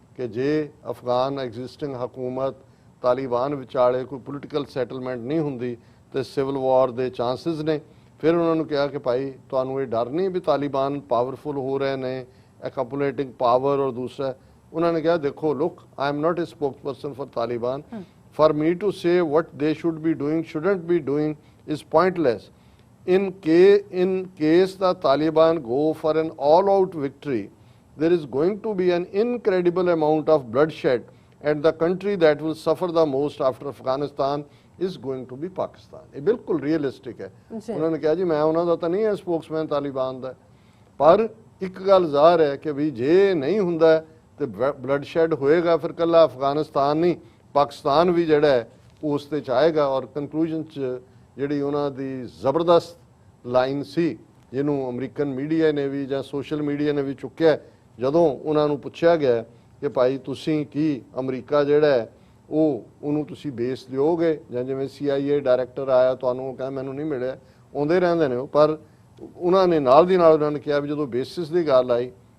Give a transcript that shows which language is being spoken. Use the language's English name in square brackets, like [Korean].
[Punjabi] ਕਿ ਜੇ ਅਫਗਾਨ ਐਗਜ਼ਿਸਟਿੰਗ ਹਕੂਮਤ ਤਾਲਿਬਾਨ ਵਿਚਾਲੇ ਕੋਈ ਪੋਲੀਟੀਕਲ ਸੈਟਲਮੈਂਟ ਨਹੀਂ ਹੁੰਦੀ ਤੇ ਸਿਵਲ ਵਾਰ ਦੇ ਚਾਂਸਸ ਨੇ। ਫਿਰ ਉਹਨਾਂ ਨੂੰ ਕਿਹਾ ਕਿ ਭਾਈ ਤੁਹਾਨੂੰ ਇਹ ਡਰ ਨਹੀਂ ਵੀ ਤਾਲਿਬਾਨ ਪਾਵਰਫੁਲ ਹੋ ਰਹੇ ਨੇ, ਐਕੂਮੂਲੇਟਿੰਗ ਪਾਵਰ। ਔਰ ਦੂਸਰਾ ਉਹਨਾਂ ਨੇ ਕਿਹਾ ਦੇਖੋ [English] Look I am not a spokesperson for Taliban, for me to say what they should be doing, shouldn't be doing is pointless. In case the Taliban go for an all-out victory, there is going to be an incredible amount of bloodshed, and the country that will suffer the most after Afghanistan is going to be Pakistan. [Punjabi] ਇਹ ਬਿਲਕੁਲ realistic ਹੈ। ਉਹਨਾਂ ਨੇ ਕਿਹਾ ਜੀ ਮੈਂ ਉਹਨਾਂ ਦਾ ਤਾਂ ਨਹੀਂ ਹੈ ਸਪੋਕਸਮੈਨ ਤਾਲਿਬਾਨ ਦਾ, ਪਰ ਇੱਕ ਗੱਲ ਜ਼ਾਹਰ ਹੈ ਕਿ ਵੀ ਜੇ ਨਹੀਂ ਹੁੰਦਾ ਤੇ ਬਲੱਡਸ਼ੈਡ ਹੋਏਗਾ, ਫਿਰ ਕੱਲਾ ਅਫਗਾਨਿਸਤਾਨ ਨਹੀਂ ਪਾਕਿਸਤਾਨ ਵੀ ਜਿਹੜਾ ਹੈ ਉਸ ਤੇ ਚਾਹੇਗਾ। ਔਰ ਕੰਕਲੂਜਨ 'ਚ ਜਿਹੜੀ ਉਹਨਾਂ ਦੀ ਜ਼ਬਰਦਸਤ ਲਾਈਨ ਸੀ, ਜਿਹਨੂੰ ਅਮਰੀਕਨ ਮੀਡੀਆ ਨੇ ਵੀ ਜਾਂ ਸੋਸ਼ਲ ਮੀਡੀਆ ਨੇ ਵੀ ਚੁੱਕਿਆ, ਜਦੋਂ ਉਹਨਾਂ ਨੂੰ ਪੁੱਛਿਆ ਗਿਆ ਕਿ ਭਾਈ ਤੁਸੀਂ ਕੀ ਅਮਰੀਕਾ ਜਿਹੜਾ ਹੈ ਉਹਨੂੰ ਤੁਸੀਂ ਬੇਸ ਦਿਓਗੇ, ਜਾਂ ਜਿਵੇਂ CIA ਡਾਇਰੈਕਟਰ ਆਇਆ ਤੁਹਾਨੂੰ ਉਹ ਕਹਿੰਦਾ ਮੈਨੂੰ ਨਹੀਂ ਮਿਲਿਆ, ਆਉਂਦੇ ਰਹਿੰਦੇ ਨੇ ਉਹ, ਪਰ ਉਹਨਾਂ ਨੇ ਨਾਲ ਦੀ ਨਾਲ ਉਹਨਾਂ ਨੇ ਕਿਹਾ ਵੀ ਜਦੋਂ ਬੇਸਿਸ ਦੀ ਗੱਲ ਆਈ,